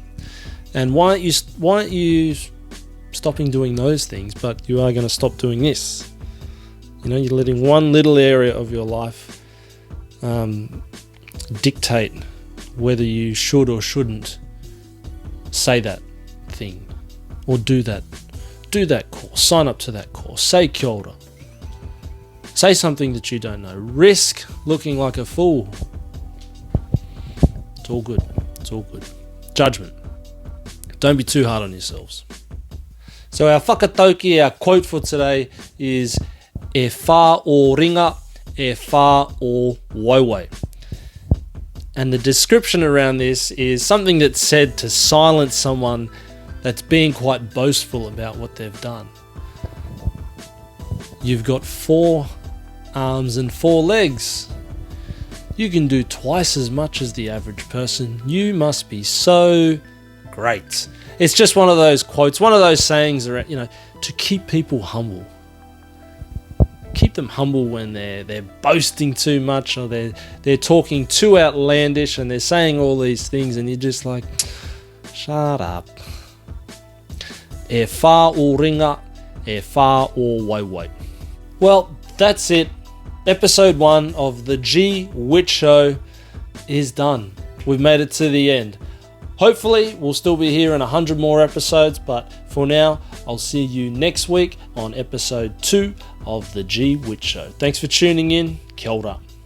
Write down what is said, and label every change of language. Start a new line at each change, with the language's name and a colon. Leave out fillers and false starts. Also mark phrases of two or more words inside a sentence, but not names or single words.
English: And why aren't you stopping doing those things, but you are going to stop doing this? You know, you're letting one little area of your life dictate whether you should or shouldn't say that thing or do that course, sign up to that course, say
Māori: kia ora,
English: say something that you don't know, risk looking like a fool. It's all good. It's all good. Judgment. Don't be too hard on yourselves. So our whakatauki, our quote for today is
Māori: e whā o ringa, e whā o waiwai.
English: And the description around this is something that's said to silence someone that's being quite boastful about what they've done. You've got 4 arms and 4 legs. You can do twice as much as the average person. You must be so great. It's just one of those quotes, one of those sayings, you know, to keep people humble. Keep them humble when they're boasting too much, or they're talking too outlandish and they're saying all these things, and you're just like, shut up.
Māori: E whā o ringa, e whā o waiwai.
English: Well, that's it. Episode 1 of the G Wit Show is done. We've made it to the end. Hopefully, we'll still be here in 100 more episodes, but for now, I'll see you next week on episode 2 of the G Wit Show. Thanks for tuning in.
Māori: Kia ora.